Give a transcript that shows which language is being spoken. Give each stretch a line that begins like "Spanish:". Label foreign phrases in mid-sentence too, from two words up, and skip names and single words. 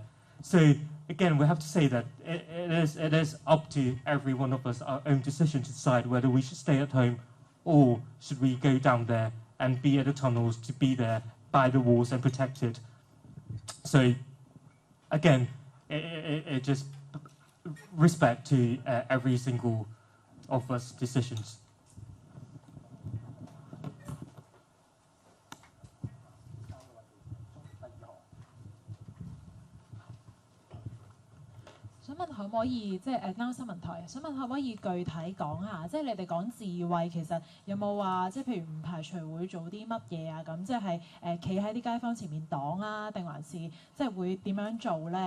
English: So again, we have to say that it is up to every one of us our own decision to decide whether we should stay at home or should we go down there and be at the tunnels, to be there by the walls and protected. So again, it just respect to every single of us decisions.
Cantonese: 想問可唔可以即係啱啱新聞台，想問可唔可以具體講下，即係你哋講自衛其實有冇話即係譬如唔排除會做啲乜嘢啊咁，即係企喺啲街坊前面擋啊，定還是即係會點樣做咧？